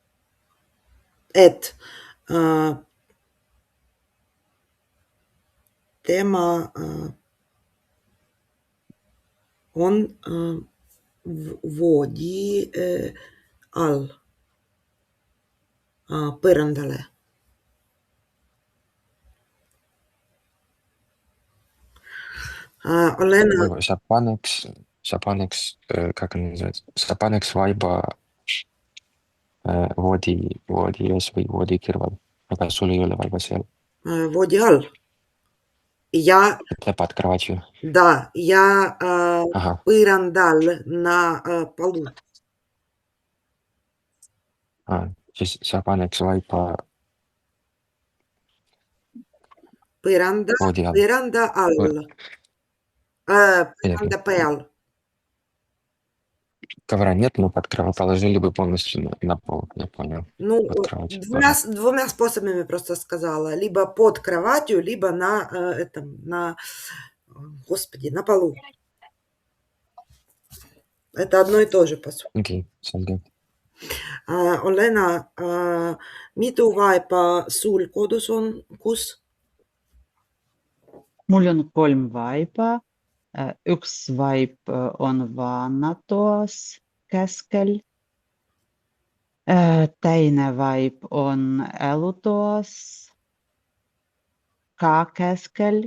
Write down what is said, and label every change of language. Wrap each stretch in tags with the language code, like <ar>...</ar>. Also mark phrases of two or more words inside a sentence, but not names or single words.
<et>et tema on voodi all põrandale. Olena,</et> <ru>как она называется?</ru> <et>sa paneks vaiba voodi ees või voodi kõrval, aga sul ei ole vaiba seal. voodi all. Ja,</et> <ru>Это под кроватью. да, я Ага.</ru> <et>põrandal</et> <ru>на полу.</ru> <et>Siis sa paneks vaiba Põranda voodi all. all. Põranda peal.</et> <ru>Ковра нет, но под кровать положили бы полностью на пол, я понял. Ну, Под кровать. двумя способами просто сказала. Либо под кроватью, либо на полу. Это одно и то же, по сути. Окей,</ru> <en>sounds good.</en> <et>Olena, mitu vaipa sul kodus on? Kus? Mul on 3 vaipa. Üks vaip on vannatoas keskel. Teine vaip on elutoas ka keskel.</et>